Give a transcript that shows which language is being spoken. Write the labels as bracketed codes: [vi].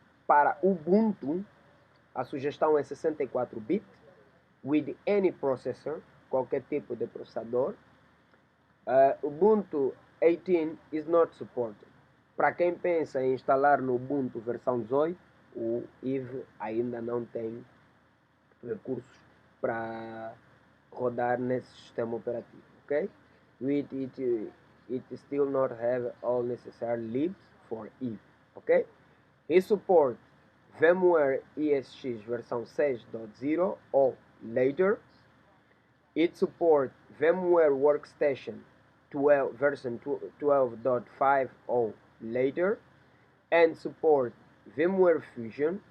[pt] Para Ubuntu, a sugestão é 64 bit, [en] with any processor, [pt] qualquer tipo de processador. [en] Ubuntu 18 is not supported. [pt] Para quem pensa em instalar no Ubuntu versão 18, o Eevee ainda não tem recursos para rodar nesse sistema operativo, ok? [en] It still not have all necessary libs for Eevee, ok? It supports VMware ESX [pt] versão [en] 6.0 or later. It supports VMware Workstation 12, version 12.5 or later, and support VMware Fusion.